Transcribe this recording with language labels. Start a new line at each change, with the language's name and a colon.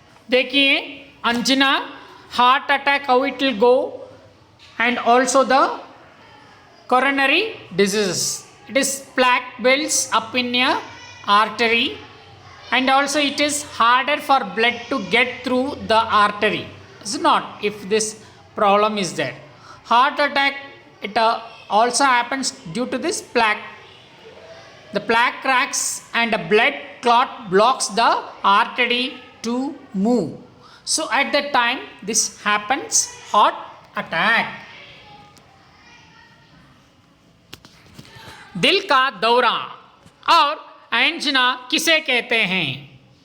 English: देखिए Anjana, heart attack, how it will go, and also the coronary diseases. It is plaque builds up in a artery, and also it is harder for blood to get through the artery. It's not if this problem is there. Heart attack, it also happens due to this plaque. The plaque cracks and a blood clot blocks the artery to move. So at that time this happens, heart attack.
Hindi: दिल का दौरा और angina किसे कहते हैं?